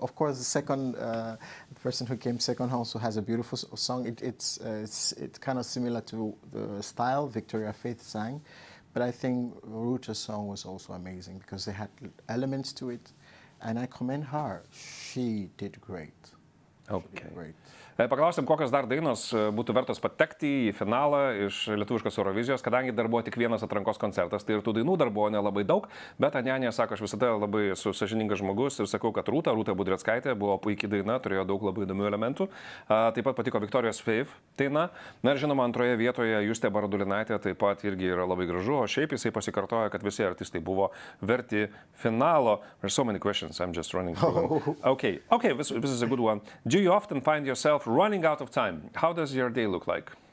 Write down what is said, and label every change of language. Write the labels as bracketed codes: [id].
[en] Of course, the second person who came second also has a beautiful song. It's kind of similar to the style Victoria Faith sang, but I think Ruta's song was also amazing because they had elements to it, and I commend her. She did great. Okay. Great. [lt] Paklausim, kokios dar dainos būtų vertos patekti į finalą iš lietuviškos Eurovizijos, kadangi dar buvo tik vienas atrankos koncertas, tai ir tų dainų dar buvo nelabai daug, bet Anyanya sako, aš visada labai esu sąžiningas žmogus ir sakau, kad Rūta Budreckaitė buvo puikiai daina, turėjo daug labai įdomių elementų. Taip pat patiko Viktorijos Fave daina. Na ir žinoma, antroje vietoje Justė Baradulinaitė taip pat irgi yra labai gražu, o šiaip jisai pasikartoja, kad visi artistai buvo verti finalo. [en] There's so many questions, I'm just running through them. Okay, this is a good one. Do you often find yourself running out of time? How does your day look like?